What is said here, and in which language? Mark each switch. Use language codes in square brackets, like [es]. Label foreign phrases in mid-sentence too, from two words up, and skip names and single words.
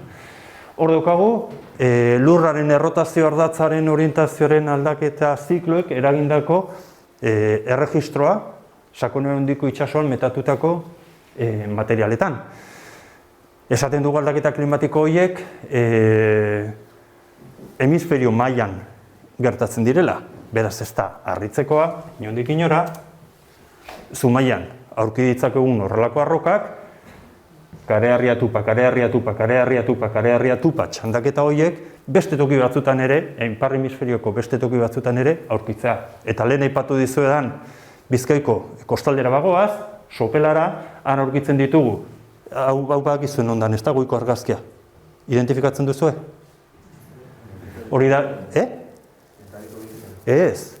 [eu] Hor daukagu, lurraren errotazio ardatzaren orientazioaren aldaketa zikloek eragindako erregistroa, sakone handiko itsasoan metatutako materialetan. Esaten dugu aldaketa klimatiko horiek hemisferio mailan gertatzen direla, beraz ez da harritzekoa, inondik inora, zumaian aurki ditzakegun horrelako arrokak, kareharria tupa, kareharria tupa, kareharria tupa, kareharria tupa, txandaketa horiek beste toki batzutan ere, ipar hemisferioko beste toki batzutan ere aurkitzea. Eta lehen aipatu dizuedan Bizkaiko kostaldera bagoaz, Sopelara, han aurkitzen ditugu. Hau badakizuen ondan, ez da goiko argazkia. Identifikatzen duzue? Hori da, Ez.